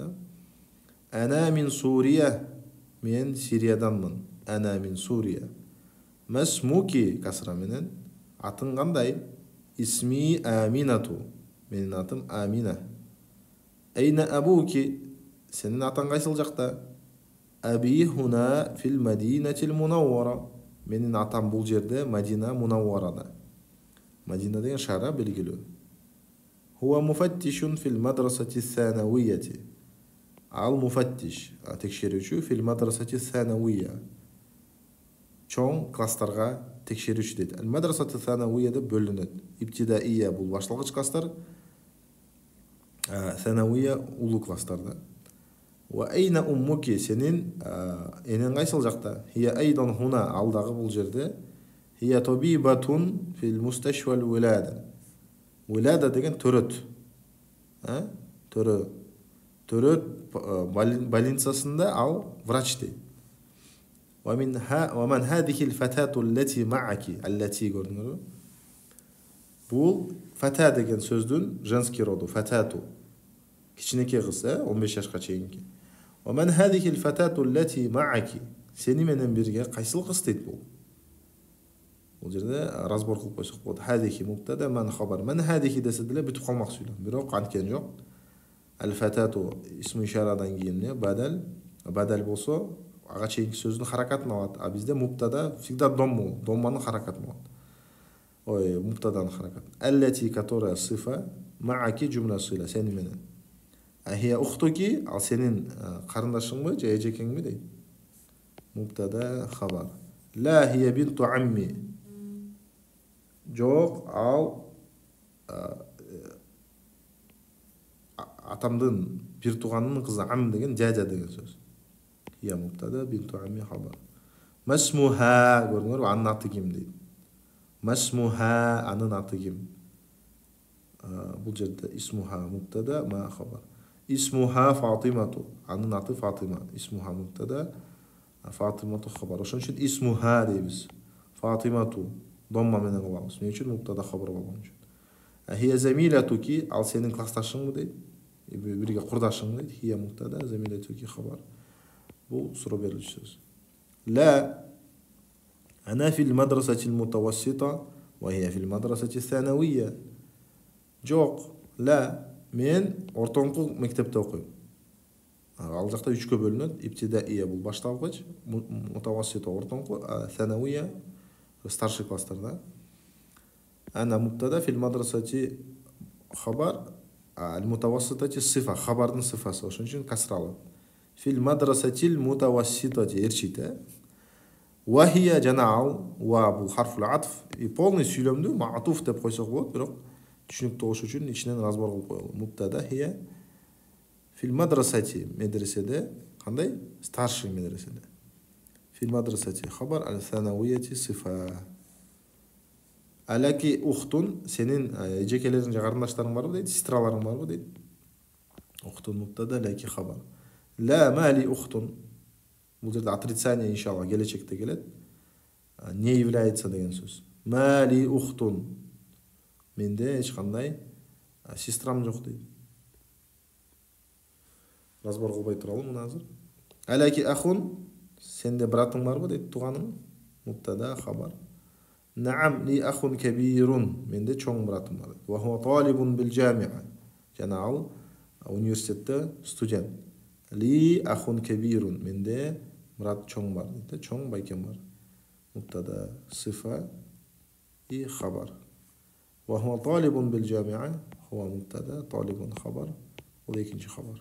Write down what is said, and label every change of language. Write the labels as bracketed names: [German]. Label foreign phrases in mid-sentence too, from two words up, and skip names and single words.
[Arabic] أنا من سوريا. [Kyrgyz] Мен Сирияданмын. [Arabic] أنا من سوريا. ما اسمك كسرة менен. [Kyrgyz] Атың кандай? [Arabic] اسمي أمينة. [Kyrgyz] Менин атым Амина. [Arabic] أين أبوك. [Kyrgyz] Сенин атаң кайсыл жакта? [Arabic] أبي هنا في المدينة المنورة. [Kyrgyz] Менин атам бул жерде Мадина Мунавварада. Мадина деген шаара белгилүү. [Arabic] هو مفتش في المدرسة الثانوية. [Kyrgyz] Ал муфаттиш, текшерүүчү [Arabic] في المدرسة الثانوية. [Kyrgyz] Чоң класстарга текшерүүчү дейт. Ал [Arabic] المدرسة الثانوية [Kyrgyz] деп бөлүнөт. Ибтидаия бул башталгыч класстар, санавия улуу класстарда. [Arabic] وأين أمك, [Kyrgyz] сенин энең кайсыл жакта? [Arabic] هي أيضا هنا, [Kyrgyz] ал дагы бул жерде. [Arabic] هي طبيبة في مستشفى الولادة. [Kyrgyz] Вилада деген төрөт. Төрөт больницасында ал врач дейт. [Arabic] ومن هذه الفتاة التي معك، التي көрдүңөрбү? [Kyrgyz] Бул фата деген сөздүн [Russian] женский роду, [Kyrgyz] фатату. Кичинекей кыз, 15 жашка чейинки. [Arabic] ومن هذه الفتاة التي معك. [Kyrgyz] Сени менен бирге кайсыл кыз дейт бул? Бул жерде разбор кылып койсок болот. [Arabic] هذه مبتدأ، من خبر. من هذه [Kyrgyz] десе деле бүтүп калмак сүйлөм. Бирок анткен жок. Ал фатату исми ишарадан кийин бадал болсо, ага чейинки сөздүн харакатын алат. А бизде мубтада всегда домманын харакатын алат. Ой, мубтаданын харакатын. [Arabic] Аллати, которая сифа, معك جملة صلة, [Kyrgyz] сени менен. [Arabic] أهي أختك, [Kyrgyz] ал сенин карындашыңбы же эжекеңби дейт. [Arabic] مبتدأ خبر. لا هي بنت عمي. [Kyrgyz] Жок, ал атамдын бир тууганынын кызы. Ам деген жажа деген сөз. [Arabic] هي مبتدأ، بنت عمي خبر. [Kyrgyz] Масмуха, көрдүңөрбү? Анын аты ким дейт. Масмуха, анын аты ким? Бул жерде [Arabic] اسمها مبتدأ، ما خبر. اسمها فاطمة. [Kyrgyz] Анын аты Фатима. [Arabic] اسمها مبتدأ، فاطمة خبر. [Kyrgyz] Ошон үчүн исмуха дейбиз. Фатимату домма менен кылабыз. Эмне үчүн? [Arabic] مبتدأ خبر [Kyrgyz] болгон үчүн. [Arabic] هي زميلتك, [Kyrgyz] ал сенин классташыңбы дейт. Бирге курдашың дейт. [Arabic] هي مبتدأ، زميلتك خبر. [Kyrgyz] Бул суроо берилчү сөз. [Arabic] لا أنا في المدرسة المتوسطة وهي في المدرسة الثانوية. [Kyrgyz] Жок, ла мен ортоңку мектепте окуйм. Ал жакта 3кө бөлүнөт. Ибтидаия бул башталгыч, мутавассита ортоңку, санавия старший класстарда. [Arabic] أنا مبتدأ في المدرسة خبر, ал المتوسطة صفة, хабардын сифасы. [Kyrgyz] Ошон үчүн касралат. [Arabic] في المدرسة المتوسطة эрчите. وهي [Kyrgyz] жана ал, ва бул [Arabic] حرف العطف. [Russian] И полный [Kyrgyz] сүйлөмдү маатуф деп койсок болот, бирок түшүнүктүү болуш үчүн ичинен разбор кылып коелу. [Arabic] مبتدأ هي في المدرسة, [Kyrgyz] медреседе, кандай? Старший медреседе. [Arabic] في المدرسة خبر, ал الثانوية صفة. ألك أخت, [Kyrgyz] сенин эжекелериң же карындаштарың барбы дейт, сестраларың барбы дейт. [Arabic] أخت مبتدأ، لك خبر. لا مالي أخت. [Kyrgyz] Бул жерде отрицание иншалла келечекте келет. [Russian] Не является [Kyrgyz] деген сөз. [Arabic] مالي أخت. [Kyrgyz] Менде эч кандай сестрам жок дейт. Разбор кылбай туралы муну азыр. [Arabic] ألك أخ, [Kyrgyz] сенде братың барбы дейт, тууганың? [Arabic] مبتدأ خبر. نعم لي أخ كبير [Kyrgyz] менде чоң братым бар. [Arabic] وهو طالب بالجامعة. [Kyrgyz] жана ал университетте студент. [Arabic] لي أخ كبير [Kyrgyz] менде брат чоң бар дейді. Чоң байкем бар. [Arabic] مبتدا صفة и خبر. وهو طالب بالجامعة هو مبتدا طالب خبر ولكن خبر.